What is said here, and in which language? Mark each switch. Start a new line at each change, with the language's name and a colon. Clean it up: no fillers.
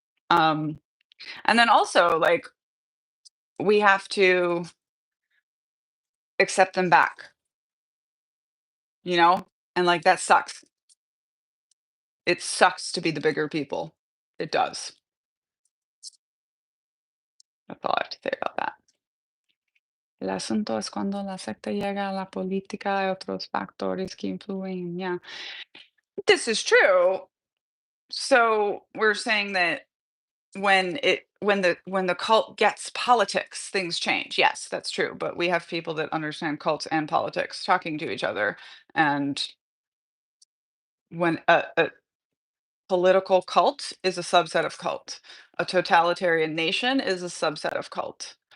English: Um, and then also like we have to accept them back, you know? And like that sucks. It sucks to be the bigger people. It does. That's all I have to say about that.
Spanish: El asunto es cuando la secta llega a la política y otros factores que influyen.
English: Yeah, this is true. So we're saying that when the cult gets politics, things change. Yes, that's true. But we have people that understand cults and politics talking to each other. And when a political cult is a subset of cult, a totalitarian nation is a subset of cult.